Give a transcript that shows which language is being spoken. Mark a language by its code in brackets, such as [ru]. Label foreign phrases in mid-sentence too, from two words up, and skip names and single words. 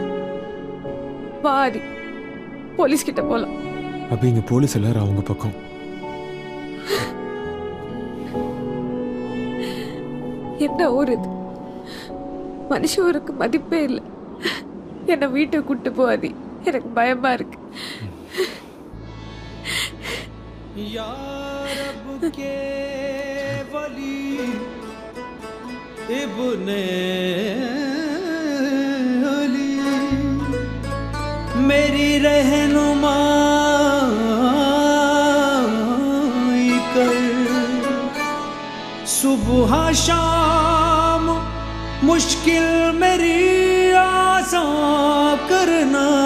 [ta] பாதி போலீஸ் கிட்ட போலாம். அப்ப இங்க போலீஸ் எல்லாரும் அவங்க பக்கம். என்ன ஊர் இது? மனுஷ ஊருக்கு மதிப்பே இல்லை. என்ன வீட்டை கூட்டு போவாதி. எனக்கு பயமா இருக்கு. [ur] इब्ने अली मेरी रहनुमाई कर सुबह शाम मुश्किल मेरी आसान करना